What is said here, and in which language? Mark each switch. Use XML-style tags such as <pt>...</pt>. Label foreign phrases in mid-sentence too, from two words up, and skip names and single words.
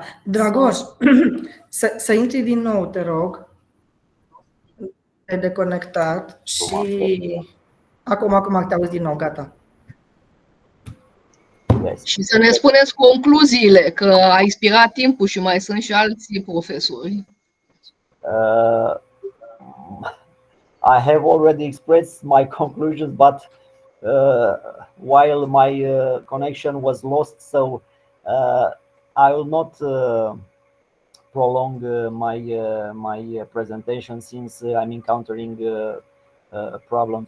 <ro>Dragos, să intri din nou, te rog. Te-ai deconectat și acum te auzi din nou, gata. Și să ne spuneți concluziile, că a expirat timpul și mai sunt și alți profesori.</ro> <en>I have already expressed my conclusions, but while my connection was lost, so I will not prolong my presentation since I'm encountering problems.</en>